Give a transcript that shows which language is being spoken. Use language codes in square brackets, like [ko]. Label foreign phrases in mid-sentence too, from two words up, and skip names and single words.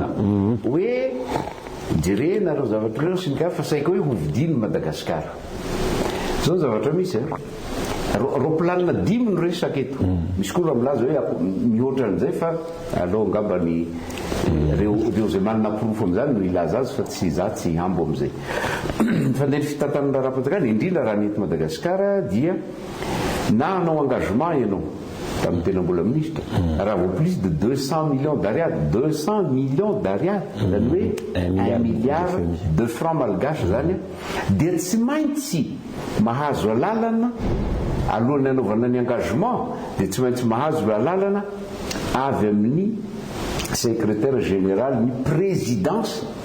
[mg] hoe jerena reo zavatra reo sy ny ka fa saika hoe hovidiny Madagasikara zao ny zavatra misy roplanina 10 no resaka eto misy koa milaza hoe mihoatra an'izay fa aloha angamba ny reo zay manana profo amin'izany no ilaza azy fa tsy za tsy hambo amin'izay fa ndeha ny fitantanana raha-panjakana indrindra raha nety Madagasikara dia na anao engagement ianao tamin'ny tena mbola ministre raha [fr] vaut plus de 200 millions d'ariary 200 millions d'ariary [mg] zany hoe [fr] 1 milliard de francs malgache [mg] zany dia tsy maintsy mahazo alalana alohan'ny anaovana ny engagement dia tsy maintsy mahazo alalana avy amin'ny [fr] secrétaire général [mg] ny présidence